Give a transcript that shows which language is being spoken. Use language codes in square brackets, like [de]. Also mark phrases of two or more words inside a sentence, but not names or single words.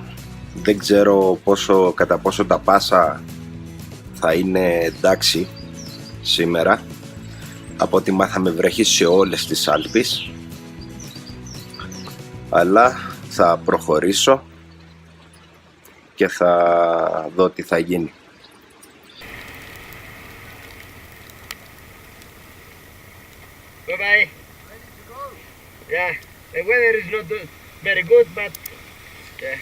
[el] Δεν ξέρω κατά πόσο τα πάσα θα είναι εντάξει σήμερα. Από ό,τι μάθαμε βρέχει σε όλες τις Άλπεις, αλλά θα προχωρήσω και θα δω τι θα γίνει. [en] Bye-bye. Yeah, the weather is not very good, but yeah.